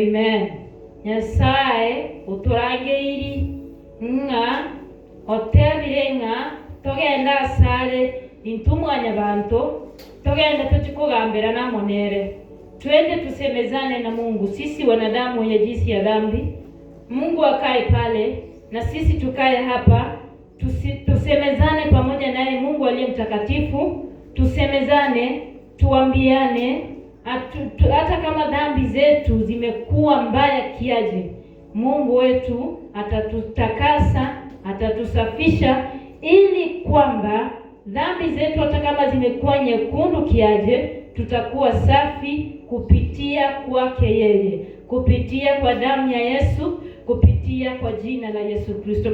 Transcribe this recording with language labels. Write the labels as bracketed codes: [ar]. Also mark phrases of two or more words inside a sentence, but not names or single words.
[guz] Amen. Nyasaye uturageiri nga otebire nga togenda asale intumwanya bantu togenda tukikugambira na monere. [sw] Twende tusemezane na Mungu. Sisi wanadamu wenye jinsi ya dhambi, Mungu akae pale na sisi tukae hapa, tusemezane pamoja naye Mungu aliye mtakatifu. Tusemezane, tuambiane, hata kama dhambi zetu zimekuwa mbaya kiaje, Mungu wetu atatutakasa, atatusafisha, ili kwamba dhambi zetu hata kama zimekuwa nyekundu kiaje, tutakuwa safi kupitia kwake yeye, kupitia kwa damu ya Yesu, kupitia kwa jina la Yesu Kristo.